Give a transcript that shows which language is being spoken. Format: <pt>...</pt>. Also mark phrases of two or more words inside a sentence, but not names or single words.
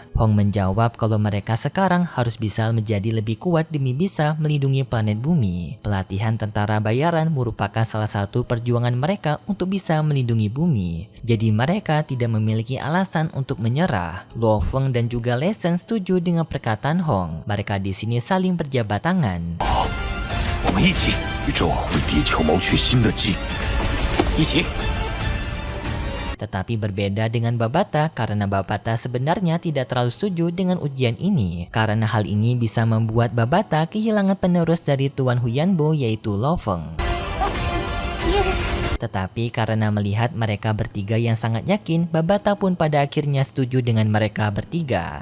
<id>Hong menjawab kalau mereka sekarang harus bisa menjadi lebih kuat demi bisa melindungi planet bumi. Pelatihan tentara bayaran merupakan salah satu perjuangan mereka untuk bisa melindungi bumi. Jadi mereka tidak memiliki alasan untuk menyerah. Lo Feng dan juga Lesen setuju dengan perkataan Hong. Mereka di sini saling berjabat tangan.</id> <zh>我们一起，宇宙为地球谋取新的机。一起。</zh> <id>Tetapi berbeda dengan Babata karena Babata sebenarnya tidak terlalu setuju dengan ujian ini. Karena hal ini bisa membuat Babata kehilangan penerus dari Tuan Huyanbo yaitu Lo Feng. Tetapi karena melihat mereka bertiga yang sangat yakin, Babata pun pada akhirnya setuju dengan mereka bertiga.</id>